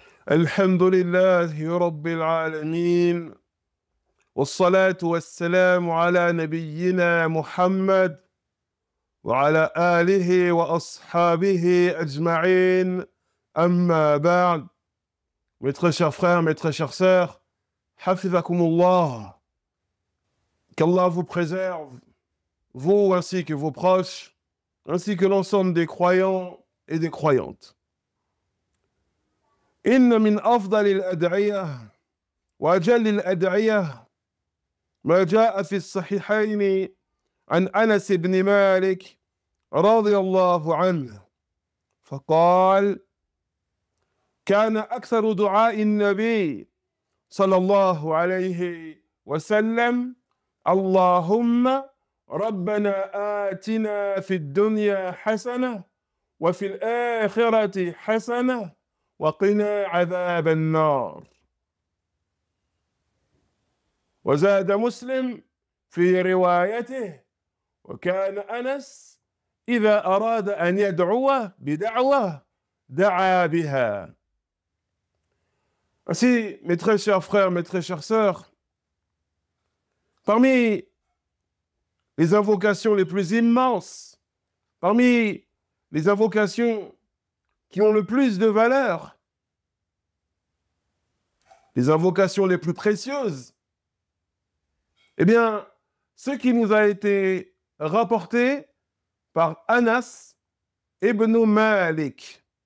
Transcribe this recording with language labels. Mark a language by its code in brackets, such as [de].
[ar] الحمد لله رب العالمين والصلاة والسلام على نبينا محمد وعلى آله وأصحابه أجمعين أما بعد. [fr] Mes très chers frères, mes très chères sœurs, Hafizakumullah, qu'Allah vous préserve, vous ainsi que vos proches, ainsi que l'ensemble des croyants et des croyantes. [ar] إن من أفضل الأدعية وأجل الأدعية ما جاء في الصحيحين عن أنس بن مالك رضي الله عنه فقال: كان أكثر دعاء النبي صلى الله عليه وسلم اللهم ربنا آتنا في الدنيا حسنة وفي الآخرة حسنة وقنا عذاب النار. وزاد مسلم في روايته: وكان أنس إذا أراد أن يدعو بدعوة دعا بها. [fr] Ainsi, mes très chers frères, mes très chères sœurs, parmi les invocations les plus immenses, parmi les invocations qui ont le plus de valeur, les invocations les plus précieuses, eh bien, ce qui nous a été rapporté par Anas ibn Malik.